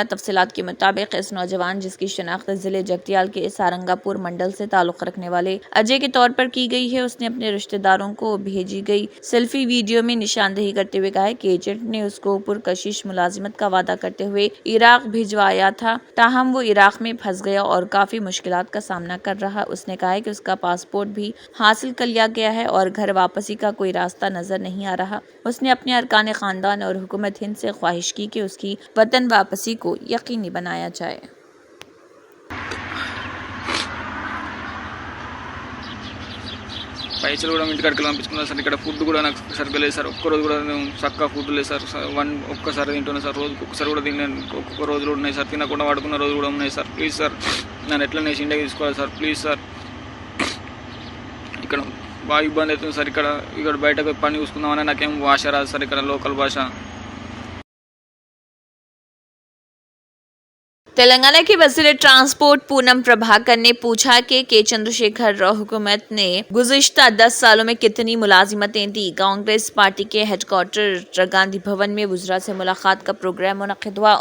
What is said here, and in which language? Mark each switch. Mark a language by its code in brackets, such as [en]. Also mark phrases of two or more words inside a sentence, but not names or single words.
[ur] تفصیلات کے مطابق اس نوجوان، جس کی شناخت ضلع جگتیال کے سارنگا پور منڈل سے تعلق رکھنے والے اجے کے طور پر کی گئی ہے، اس نے اپنے رشتہ داروں کو بھیجی گئی سیلفی ویڈیو میں نشاندہی کرتے ہوئے کہا ہے کہ ایجنٹ نے اس کو پرکشش ملازمت کا وعدہ کرتے ہوئے عراق بھجوایا تھا، تاہم وہ عراق میں پھنس گیا اور کافی مشکلات کا سامنا کر رہا۔ اس نے کہا ہے کہ اس کا پاسپورٹ بھی حاصل کر لیا گیا ہے اور گھر واپسی کا کوئی راستہ نظر نہیں آ رہا۔ اس نے اپنے ارکان خاندان اور حکومت ہند سے خواہش کی کہ اس کی وطن واپسی کو یقینی بنایا جائے۔ [te] పైసలు కూడా ఇంటికాడికి పంపించుకున్నాను సార్. ఇక్కడ ఫుడ్ కూడా నాకు సరిగ్గా లేదు సార్. ఒక్కరోజు కూడా చక్కగా ఫుడ్ లేదు సార్. ఒక్కసారి తింటున్నా సార్. రోజుకి ఒక్కసారి కూడా తిన్నాను. ఒక్కొక్క రోజులు ఉన్నాయి సార్. తినకుండా పడుకున్న రోజులు కూడా ఉన్నాయి సార్. [en] please sir, [te] నన్ను ఎట్లా నేసి ఇండియాకి తీసుకోవాలి సార్. [en] please sir. [te] ఇక్కడ బాగా ఇబ్బంది అవుతుంది సార్. ఇక్కడ బయటకు పని చూసుకుందామని నాకేం భాష రాదు సార్. ఇక్కడ లోకల్ భాష. [ur] تلنگانہ کے وزیر ٹرانسپورٹ پونم پربھاکر نے پوچھا کہ چندرشیکھر راؤ حکومت نے گزشتہ 10 سالوں میں کتنی ملازمتیں دی۔ کانگریس پارٹی کے ہیڈ کوارٹر گاندھی بھون میں وزراء سے ملاقات کا پروگرام منعقد ہوا۔